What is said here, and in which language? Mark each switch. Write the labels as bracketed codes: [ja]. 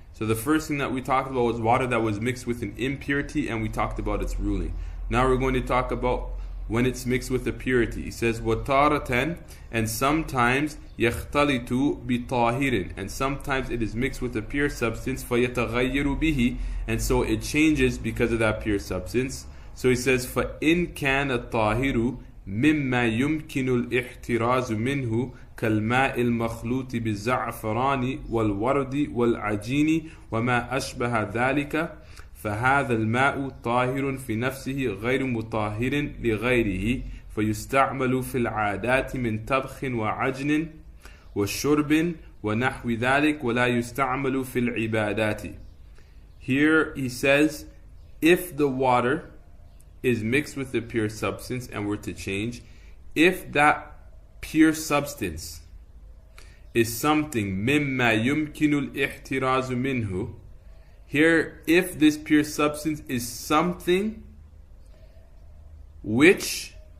[en] So the first thing that we talked about was water that was mixed with an impurity, and we talked about its ruling. Now we're going to talk about when it's mixed with a purity. He says, [ar] وَتَارَةً, [en] and sometimes [ar] يَخْتَلِطُ بِطَاهِرٍ, [en] and sometimes it is mixed with a pure substance, [ar] فَيَتَغَيَّرُ بِهِ, [en] and so it changes because of that pure substance. So he says, [ar] فَإِن كَانَ الطَّاهِرُ مِمَّا يُمْكِنُ الْإِحْتِرَازُ مِنْهُ كالماء المخلوط بالزعفران والورد والعجين وما أشبه ذلك فهذا الماء طاهر في نفسه غير مطهر لغيره فيستعمل في العادات من طبخ وعجن وشرب ونحو ذلك ولا يستعمل في العبادات. [en] Here he says, if the water is mixed with a pure substance and were to change, if that pure substance is something [ar] مما يمكن الاحتراز منه, [en] here if this pure substance is something which